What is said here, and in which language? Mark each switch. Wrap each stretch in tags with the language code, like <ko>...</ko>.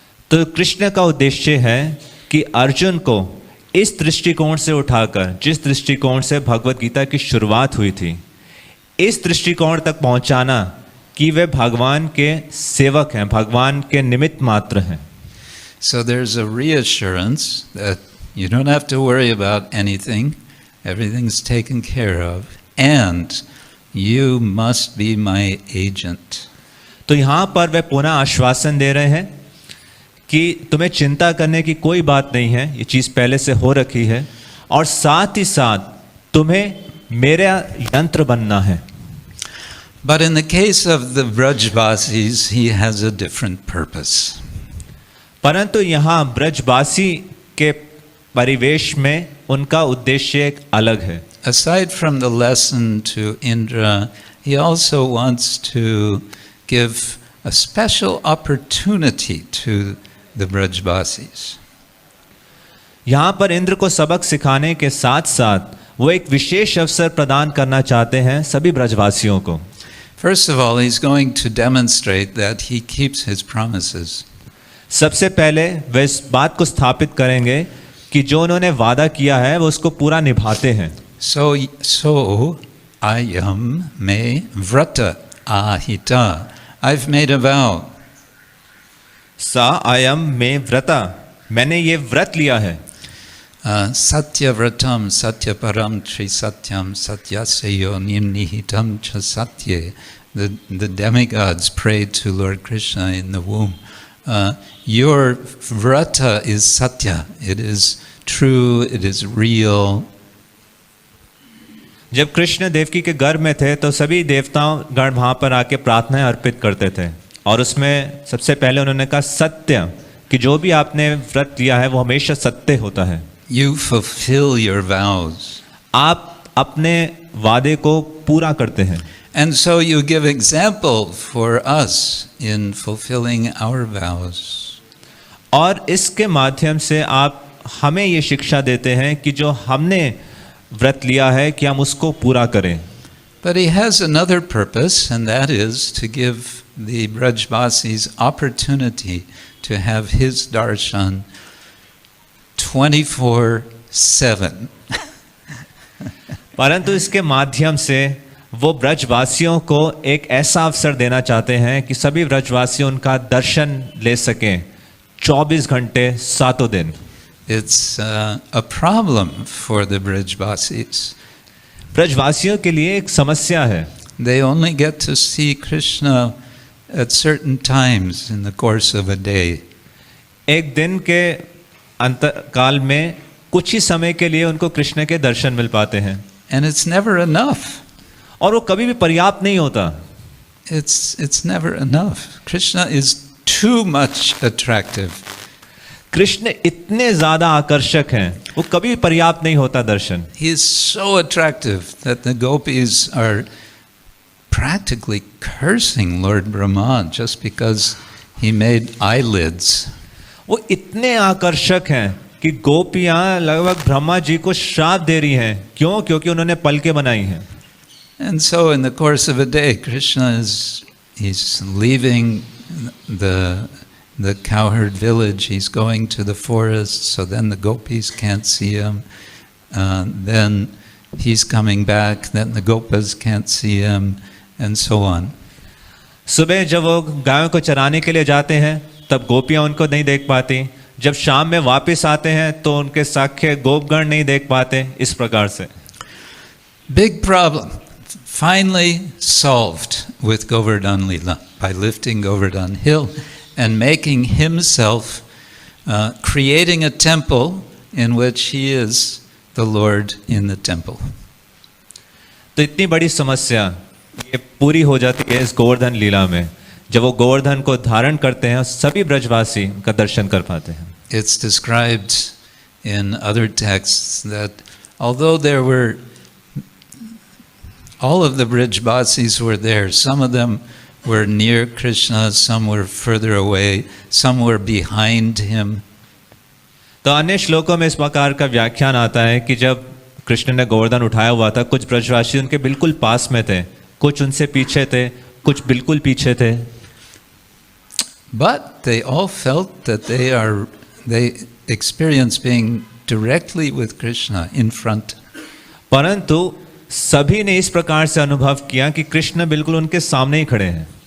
<hi>तो कृष्ण का उद्देश्य है कि अर्जुन को इस दृष्टिकोण से उठाकर जिस दृष्टिकोण से भगवत गीता की शुरुआत हुई थी इस दृष्टिकोण तक पहुंचाना कि वे भगवान के सेवक हैं, भगवान के निमित्त मात्र हैं.</hi> <en>So there's a reassurance that you don't have to worry about anything, everything's taken care of, and you must be my agent.</en> <hi>तो यहाँ पर वे पुनः आश्वासन दे रहे हैं कि तुम्हें चिंता करने की कोई बात नहीं है, ये चीज पहले से हो रखी है और साथ ही साथ तुम्हें मेरा यंत्र बनना है.</hi> <en>But in the case of the Vrajvasis, he has a different purpose.</en> <hi>परंतु यहाँ ब्रजवासी के परिवेश में उनका उद्देश्य एक अलग है.</hi> <en>Aside from the lesson to Indra, he also wants to give a special opportunity to the Brajbasis.</en> <hi>यहाँ पर इंद्र को सबक सिखाने के साथ साथ वो एक विशेष अवसर प्रदान करना चाहते हैं सभी ब्रजवासियों को।</hi> <en>First of all, he's going to demonstrate that he keeps his promises.</en> <hi>सबसे पहले वे इस बात को स्थापित करेंगे कि जो उन्होंने वादा किया है वो उसको पूरा निभाते हैं।</hi> <sa>So ayam me vrata āhitaḥ.</sa> <en>I've made a vow.</en> <sa>ayam me vrata,</sa> <hi>मैंने ये व्रत लिया है।</hi> <sa>Satya vratam satya param tri satyam satyasya nihitam cha satye.</sa> <en>The demigods prayed to Lord Kṛṣṇa in the womb. Your vrata is satya. It is true, it is real.</en> <hi>जब कृष्ण देवकी के गर्भ में थे तो सभी देवताओं गण वहां पर आके प्रार्थनाएं अर्पित करते थे और उसमें सबसे पहले उन्होंने कहा सत्य, कि जो भी आपने व्रत लिया है वो हमेशा सत्य होता है।</hi> <en>You fulfill your vows.</en> <hi>आप अपने वादे को पूरा करते हैं।</hi> <en>And so you give example for us in fulfilling our vows.</en> <hi>और इसके माध्यम से आप हमें ये शिक्षा देते हैं कि जो हमने व्रत लिया है कि हम उसको पूरा करें।</hi> <en>But he has another purpose, and that is to give the Brajbasis opportunity to have his darshan 24/7.</en> <hi>परंतु इसके माध्यम से वो ब्रजवासियों को एक ऐसा अवसर देना चाहते हैं कि सभी ब्रजवासी उनका दर्शन ले सकें 24 घंटे सातों दिन।</hi> <en>It's a problem for the Brajbasis.</en> <hi>ब्रजवासियों के लिए एक समस्या है।</hi> <en>They only get to see Krishna at certain times in the course of a day.</en> <hi>एक दिन के अंतकाल में कुछ ही समय के लिए उनको कृष्ण के दर्शन मिल पाते हैं।</hi> <en>And it's never enough.</en> <hi>और वो कभी भी पर्याप्त नहीं होता।</hi> <en>It's never enough. Krishna is too much attractive.</en> <hi>Krishna इतने ज्यादा आकर्षक हैं, वो कभी पर्याप्त नहीं होता दर्शन।</hi> <en>He is so attractive that the gopis are practically cursing Lord Brahma just because he made eyelids.</en> <hi>वो इतने आकर्षक हैं कि गोपियां लगभग ब्रह्मा जी को श्राप दे रही हैं। क्यों? क्योंकि उन्होंने पलकें बनाई हैं।</hi> <en>And so in the course of a day, Krishna he's leaving the cowherd village, he's going to the forest, so then the gopis can't see him. Then he's coming back, then the gopas can't see him, and so on.</en> <hi>सुबह जब वो गायों को चराने के लिए जाते हैं तब गोपियां उनको नहीं देख पाती, जब शाम में वापस आते हैं तो उनके साखे गोपगण नहीं देख पाते। इस प्रकार से</hi> <en>Big problem. Finally solved with Govardhan Leela by lifting Govardhan hill and making himself, creating a temple in which he is the Lord in the temple.</en> <hi>तो इतनी बड़ी समस्या ये पूरी हो जाती है इस गोवर्धन लीला में, जब वो गोवर्धन को धारण करते हैं सभी ब्रजवासी का दर्शन कर पाते हैं।</hi> <en>It's described in other texts that although there were all of the Brajbasis were there, some of them were near Krishna, some were further away, some were behind him.</en> <hi>तो अन्य श्लोकों में इस प्रकार का व्याख्यान आता है कि जब कृष्ण ने गोवर्धन उठाया हुआ था, कुछ ब्रजवासी उनके बिल्कुल पास में थे, कुछ उनसे पीछे थे, कुछ बिल्कुल पीछे थे।</hi> <en>But they all felt that they experienced being directly with Krishna in front.</en> <hi>परंतु सभी ने इस प्रकार से अनुभव किया कि कृष्ण बिल्कुल उनके सामने ही खड़े हैं।</hi>